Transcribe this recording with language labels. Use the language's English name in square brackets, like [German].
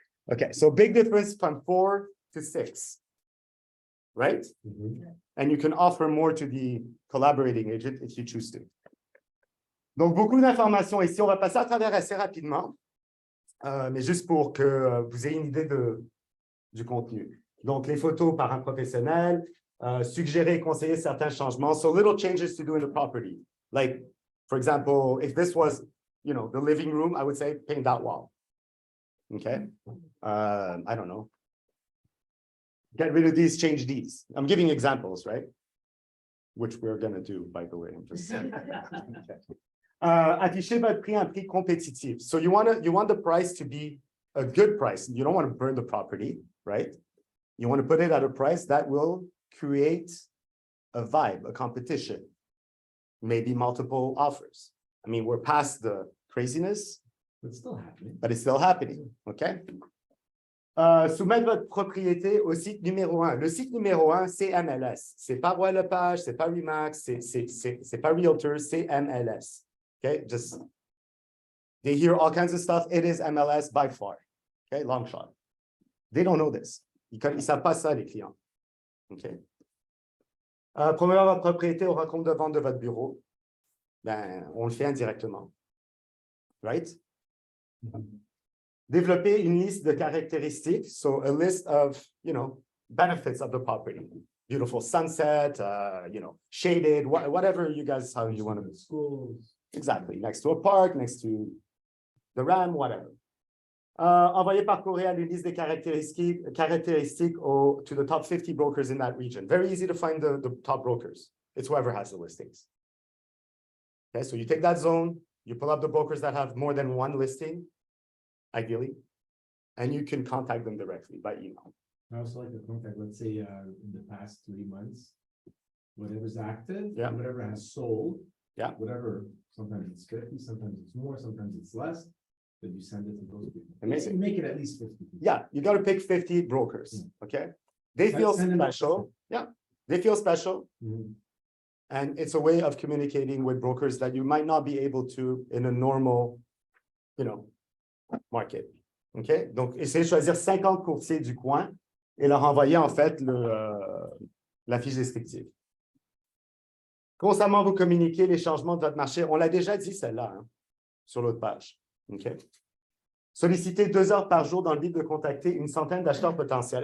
[English] Okay, so big difference from 4 to 6, right? And you can offer more to the collaborating agent if you choose to. [French] Donc, beaucoup d'informations ici. On va passer à travers assez rapidement, mais juste pour que vous ayez une idée du contenu. Donc, les photos par un professionnel, suggérer et conseiller certains changements. [English] So, little changes to do in the property. Like, for example, if this was, you know, the living room, I would say paint that wall. Okay, I don't know. Get rid of these, change these. I'm giving examples, right? Which we're going to do, by the way. I'm just saying. Okay. [French] Afficher votre prix à un prix compétitif. [English] So you want the price to be a good price. You don't want to burn the property, right? You want to put it at a price that will create a vibe, a competition, maybe multiple offers. I mean, we're past the craziness. It's still happening. But it's still happening, OK? [French] Soumettre votre propriété au site numéro 1. Le site numéro 1, c'est MLS. C'est pas Royal LePage, c'est pas Remax, c'est pas Realtor, c'est MLS. [English] OK? Just, they hear all kinds of stuff. It is MLS by far. OK? Long shot. They don't know this. [French] Ils ne savent pas ça, les clients. OK? Promouvoir votre propriété au rencontre de vente de votre bureau. Ben, on le fait indirectement. [English] Right? [French] Développer une liste de caractéristiques, [English] so a list of, you know, benefits of the property. Beautiful sunset, you know, shaded, whatever you guys, how you want to. Schools. Exactly, next to a park, next to the RAM, whatever. [French] Envoyer par courriel une liste des caractéristiques [English] to the top 50 brokers in that region. Very easy to find the top brokers. It's whoever has the listings. Okay, so you take that zone, you pull up the brokers that have more than one listing, ideally, and you can contact them directly by email. I also like the contact, let's say, in the past 3 months, whatever's active, Yeah. and whatever has sold. Yeah. Whatever, sometimes it's 50, sometimes it's more, sometimes it's less, but you send it to those people. Amazing. You make it at least 50 people. Yeah, you got to pick 50 brokers, okay? They feel Send them- special. Yeah, they feel special. Mhm. And it's a way of communicating with brokers that you might not be able to in a normal, you know, market. OK? [French] Donc, essayez de choisir 50 courtiers du coin et leur envoyer, en fait, la fiche descriptive. Constamment vous communiquer les changements de votre marché. On l'a déjà dit, celle-là, hein, sur l'autre page. OK? Solliciter 2 heures par jour dans le but de contacter une centaine d'acheteurs potentiels.